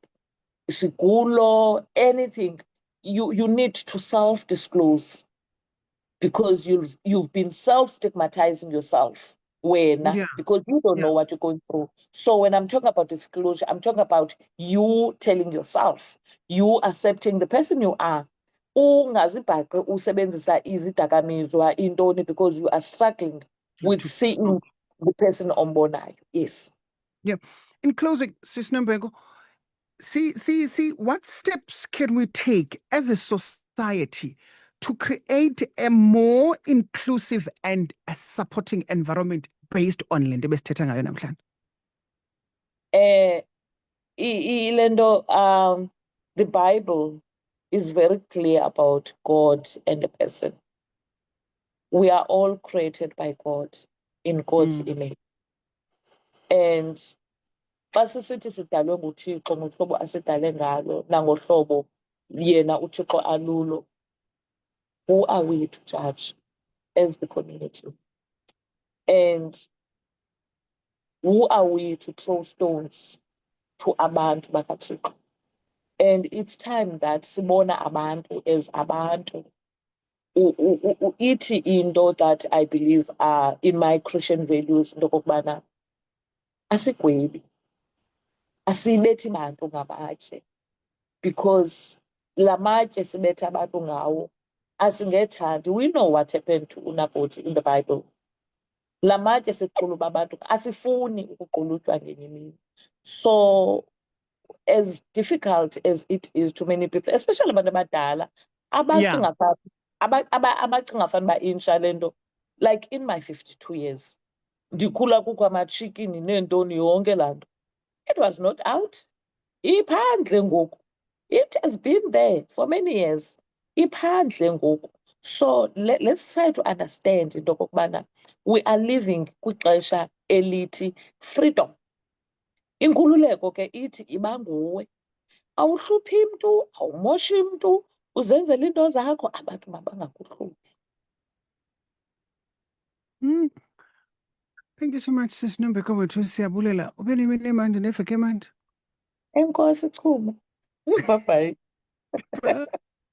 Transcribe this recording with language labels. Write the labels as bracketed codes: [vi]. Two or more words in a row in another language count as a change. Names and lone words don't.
[en] Sigulo, anything, you need to self-disclose because you've been self-stigmatizing yourself. Yeah. Because you don't Yeah. know what you're going through. So when I'm talking about disclosure, I'm talking about you telling yourself, you accepting the person you are. [xh] Ungazibhaqe usebenzisa izidakamizwa intoni [en] because you are struggling with seeing the person [xh] ombonayo. Yes. [en] Yeah. In closing, Sis Nombeko, see, what steps can we take as a society to create a more inclusive and a supporting environment based on [xh] le nto besithetha ngayo namhlanje? [en] The Bible is very clear about God and the person. We are all created by God in God's image. [xh] And xa sisithi sidalwe nguThixo ngohlobo asidale ngalo nangohlobo yena uThixo alulo, [en] who are we to judge as the community? And who are we to throw stones to [xh] abantu bakaThixo? [en] And it's time that [xh] sibona abantu [en] as abantu. [xh] Ithi into [en] that I believe are in my Christian values, [xh] into okokubana asigwebi, asibethi bantu ngamatye, because la matye sibetha abantu ngawo asingethandi. [en] We know what happened to uNabothi in the Bible. [xh] La matye siquluba abantu, asifuni ukuqulutywa ngenye imini. [en] So as difficult as it is to many people, especially [xh] abantu abadala, abacinga fanuba intsha lento, [en] like in my 52 years, [xh] ndikhula kukho amatshikini neentoni yonke laa nto. [en] It was not out. [xh] Iphandle ngoku. [en] It has been there for many years. [xh] Iphandle ngoku. [en] So let's try to understand [xh] into okokubana [en] we are living [xh] kwixesha elithi [en] freedom. [xh] Inkululeko ke ithi iba nguwe. Awuhluphi mntu, awumoshi mntu, uzenzela into zakho, abantu mabangakuhluphi. [en] Thank you so much, [xh] Sis Nombeko wethu, siyabulela. Ube nemini emandi neveki emandi. Enkosi Chuma. [en] Bye-bye.